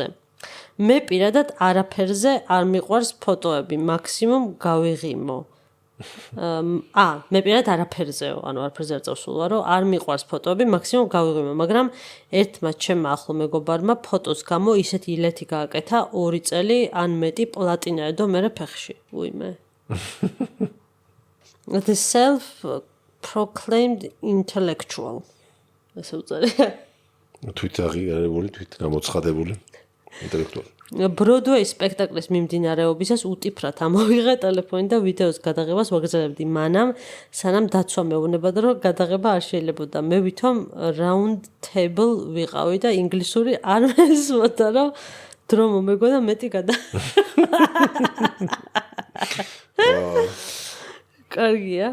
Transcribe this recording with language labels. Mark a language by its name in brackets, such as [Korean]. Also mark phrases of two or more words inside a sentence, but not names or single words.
[Georgian] მე პირადად არაფერზე არ მიყვარს ფოტოები, მაქსიმუმ გავიღიმო. მე პირადად არაფერზეო, ანუ არაფერზე არ წავსულა, რომ არ მიყვარს ფოტოები, მაქსიმუმ გავიღიმო, მაგრამ ერთმა ჩემმა ახლო მეგობარმა ფოტოს გამო ისეთი ილეთი გააკეთა 2 წელი ან მეტი პლატინა ედო მერე ფეხში. უიმე. [English] The self-proclaimed intellectual. [Georgian] ესე უწერია. თვით აღიარებული, თვით გამოცხადებული ინტელექტუალი. ბროდვეის სპექტაკლის მიმდინარეობისას უტიფრად ამოვიღე ტელეფონი და ვიდეოს გადაღებას ვაგრძელებდი მანამ, სანამ დაცვა მეუბნებოდა, რომ გადაღება არ შეიძლებოდა. მე ვითომ [English] round table [Georgian] ვიყავი და ინგლისური არ მესმოდა, რომ დრო მომეგო და მეტი კარგია.